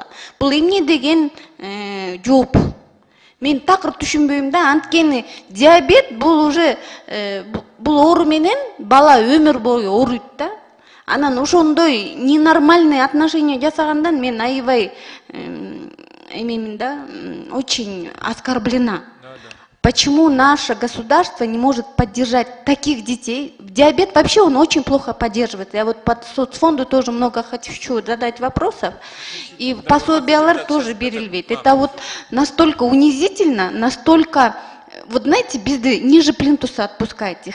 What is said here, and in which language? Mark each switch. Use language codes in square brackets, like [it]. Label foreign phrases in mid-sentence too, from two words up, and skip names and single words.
[ky] Бул эмне деген жооп? Мен такыр түшүнбөйм да, анткени диабет бул уже бул оору менен бала өмүр бою ооруйт да. Анан ошондой [ru] ненормальный отношение [ky] жасагандан мен аябай эмемин да, [ru] очень оскорблена. Почему наше государство не может поддержать таких детей? Диабет вообще он очень плохо поддерживает. Я вот под соцфонду тоже много хочу задать вопросов. И [ky] пособиялар тоже берилбейт. [ru] Это вот настолько унизительно, настолько, вот знаете, бизди ниже плинтуса отпускаете.